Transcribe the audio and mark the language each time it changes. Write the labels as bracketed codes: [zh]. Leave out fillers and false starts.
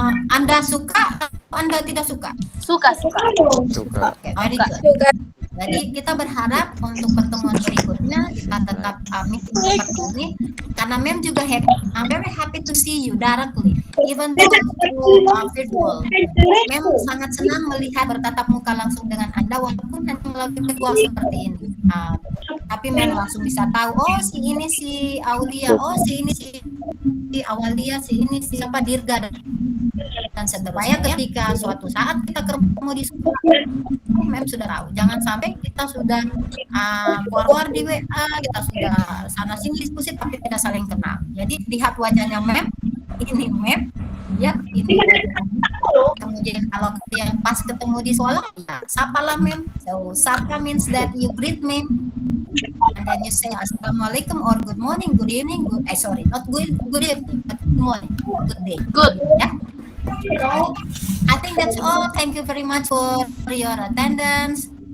[id] Anda suka atau Anda tidak suka? Suka. Suka. [en] Oke, very good. [id] Jadi kita berharap untuk pertemuan berikutnya kita tetap meeting seperti ini karena Mem juga happy. [en] I'm very happy to see you directly, even though through virtual. [id] Mem sangat senang melihat bertatap muka langsung dengan Anda walaupun hanya melalui virtual seperti ini. Tapi Mem langsung bisa tahu, oh si ini si Aulia, oh si ini si Awalia, si ini si siapa Dirga dan seterusnya. Ketika suatu saat kita ketemu di sekolah, Mem sudah tahu. Jangan sampai kita sudah keluar di WA, kita sudah sana sini diskusi tapi tidak saling kenal. Jadi lihat wajahnya Mem, ini Mem, ya ini wajahnya. Kemudian kalau yang pas ketemu di sekolah, ya, sapalah Mem. [en] So sapa means that you greet me, and then you say assalamualaikum or good morning, good evening, not good evening, but good morning, good day. Good. Ya. I think that's all. Thank you very much for your attendance.